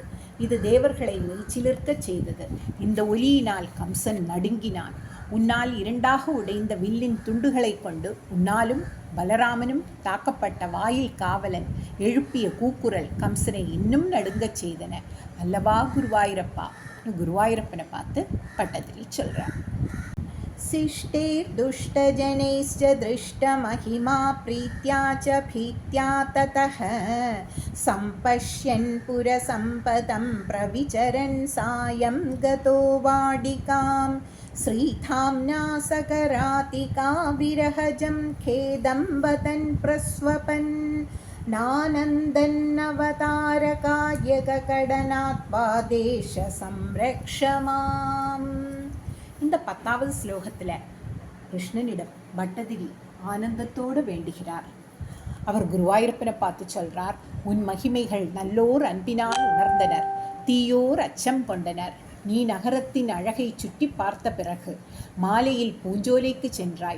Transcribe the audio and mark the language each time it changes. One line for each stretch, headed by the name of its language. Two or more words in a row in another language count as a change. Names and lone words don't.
Tamil: இது தேவர்களை மெய்சிலிர்க்கச் செய்தது. இந்த ஒலியினால் கம்சன் நடுங்கினான். உன்னால் 2ஆக உடைந்த வில்லின் துண்டுகளை கொண்டு உன்னாலும் பலராமனும் தாக்கப்பட்ட வாயில் காவலன் எழுப்பிய கூக்குரல் கம்சனை இன்னும் நடுங்கச் செய்தன அல்லவா குருவாயூரப்பா. குருவாயூரப்பனை பார்த்து பட்டதிரி சொல்கிறார்.
Sanskrit: शिष्टैर्दुष्टजनैश्च दृष्टमहिमा प्रीत्या च भीत्या ततः सम्पश्यन् पुरसम्पदं प्रविचरन् सायं गतो वाडिकां श्रीधाम्ना सकरातिका विरहजं खेदं वदन् प्रस्वपन् नानन्दन्नवतारकार्यककडनात्वादेश संरक्ष माम्.
Tamil: இந்த 10வது ஸ்லோகத்தில் கிருஷ்ணனிடம் பட்டதிரி ஆனந்தத்தோடு வேண்டுகிறார். அவர் குருவாயூரப்பனை பார்த்து சொல்கிறார், உன் மகிமைகள் நல்லோர் அன்பினால் உணர்ந்தனர், தீயோர் அச்சம் கொண்டனர். நீ நகரத்தின் அழகை சுற்றி பார்த்த பிறகு மாலையில் பூஞ்சோலைக்கு சென்றாய்.